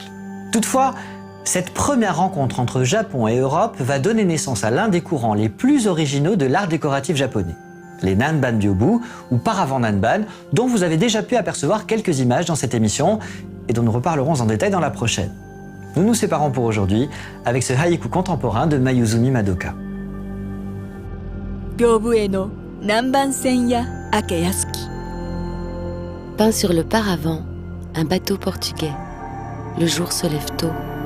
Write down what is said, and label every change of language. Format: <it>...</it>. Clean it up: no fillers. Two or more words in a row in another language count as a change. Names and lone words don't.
<fr>Toutefois, cette première rencontre entre Japon et Europe va donner naissance à l'un des courants les plus originaux de l'art décoratif japonais, les Nanban Byobu ou paravents Nanban, dont vous avez déjà pu apercevoir quelques images dans cette émission et dont nous reparlerons en détail dans la prochaine. Nous nous séparons pour aujourd'hui avec ce haïku contemporain de Mayuzumi Madoka.</fr> <ja>屏風への南蛮船や明けやすき</ja> <fr>Peint sur le paravent, un bateau portugais. Le jour se lève tôt.</fr>